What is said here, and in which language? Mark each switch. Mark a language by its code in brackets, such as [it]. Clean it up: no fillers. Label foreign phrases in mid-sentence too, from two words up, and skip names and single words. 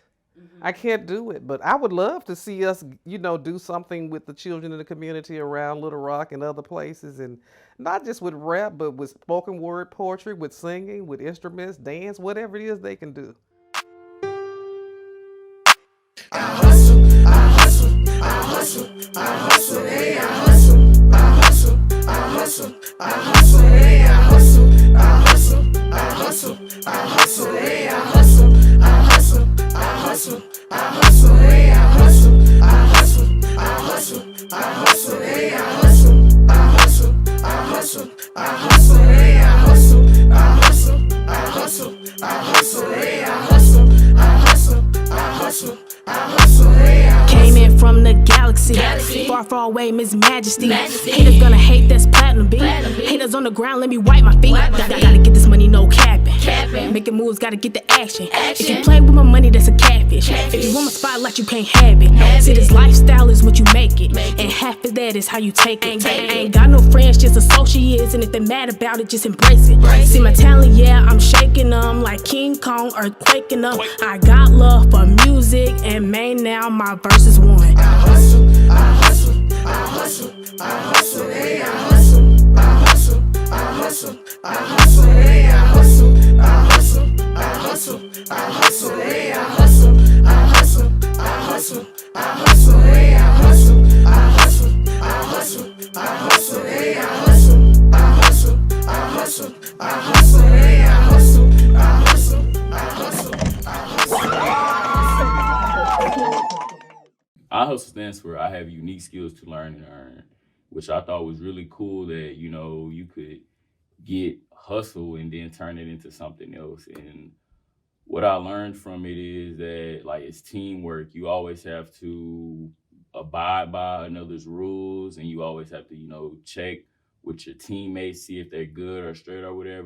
[en] I can't do it, but I would love to see us, do something with the children in the community around Little Rock and other places, and not just with rap, but with spoken word poetry, with singing, with instruments, dance, whatever it is they can do. I hustle, I hustle, I hustle, I hustle, hey, I hustle, I hustle, I hustle, I hustle, hey, I hustle, I hustle, I hustle, I hustle, hey, I hustle, I hustle, I hustle, I hustle, hey, I hustle, I hustle, I hustle, I hustle, hey, I hustle, I hustle, I hustle, I hustle, hey, I hustle, I hustle, I hustle, I hustle, hey, I hustle, I hustle, I hustle, I hustle, hey, I hustle. Came in from the galaxy. Far, far away, Miss Majesty. Haters gonna hate, that's platinum, B. Haters on the ground, let me wipe my feet. Gotta get this money, no capping. Making moves, gotta get the action. If you play with my money, that's a catfish. If you want my spotlight, you can't have it. See, this lifestyle is what you make it, and half of that is how you take it. I ain't got no friends, just associates, and if they're mad about it, just embrace it. See my talent, yeah, I'm shaking them like King Kong, earthquaking them. I got love for music, and man, now my verse is one. I hustle, I hustle, I hustle, I hustle, hey, I hustle, I hustle, I hustle, I hustle, hey, I hustle, I hustle, I hustle, I hustle, hey, I hustle, I hustle, I hustle, I hustle, hey, I hustle, I hustle, I hustle, I hustle, hey, I hustle, I hustle, I hustle, I hustle, hey, I hustle, I hustle, I hustle, I hustle. iHUSTLE stands for I have unique skills to learn and earn, which I thought was really cool that, you know, you could get hustle and then turn it into something else. And what I learned from it is that, like, it's teamwork. You always have to abide by another's rules, and you always have to, you know, check with your teammates, see if they're good or straight or whatever.